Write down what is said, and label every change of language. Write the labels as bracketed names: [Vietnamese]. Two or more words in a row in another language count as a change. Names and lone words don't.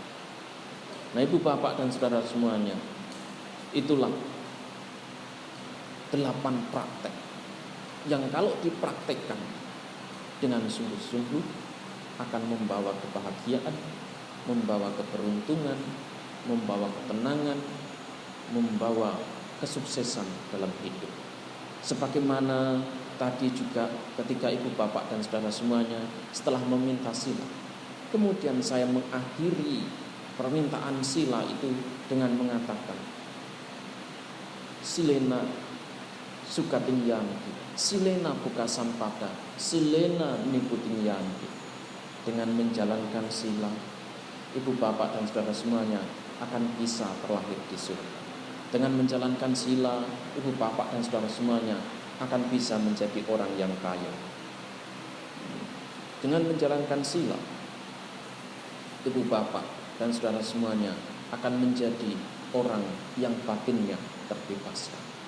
[Indonesian] Nah, ibu bapak dan saudara semuanya, itulah 8 praktek yang kalau dipraktekkan dengan sungguh-sungguh akan membawa kebahagiaan, membawa keberuntungan, membawa ketenangan, membawa kesuksesan dalam hidup. Sebagaimana tadi juga ketika ibu bapak dan saudara semuanya setelah meminta sila, kemudian saya mengakhiri permintaan sila itu dengan mengatakan [Pali] silena sukatingyanti, silena buka sampada, silena niputingyanti. [Indonesian] dengan menjalankan sila, ibu bapak dan saudara semuanya akan bisa terlahir di surga. Dengan menjalankan sila, ibu bapak dan saudara semuanya akan bisa menjadi orang yang kaya. Dengan menjalankan sila, ibu bapak dan saudara semuanya akan menjadi orang yang batinnya terbebaskan.